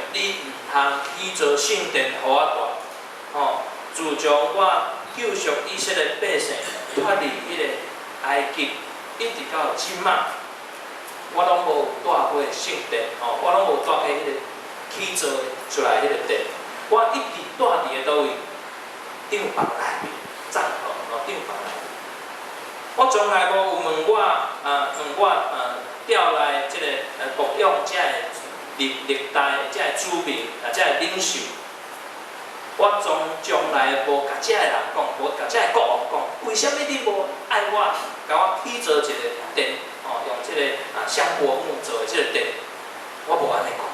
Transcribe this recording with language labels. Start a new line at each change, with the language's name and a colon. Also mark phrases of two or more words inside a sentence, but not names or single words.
Min Nan Chinese: 你毋通起造圣殿，互我住。自从我救赎以色列百姓脱离迄个埃及，一直到即马。我拢无住过圣殿，我拢无住过迄个起造出来迄个殿，我一直住伫个倒位，帐篷内面，帐篷帐篷内面。我从来无问我调来即个牧养遮个历代遮个主民遮个领袖，我从来无甲遮个人讲，无甲遮个国王讲，为什么你无爱我，甲我起造一个殿？用即个香柏木做的即个殿，我无安尼讲。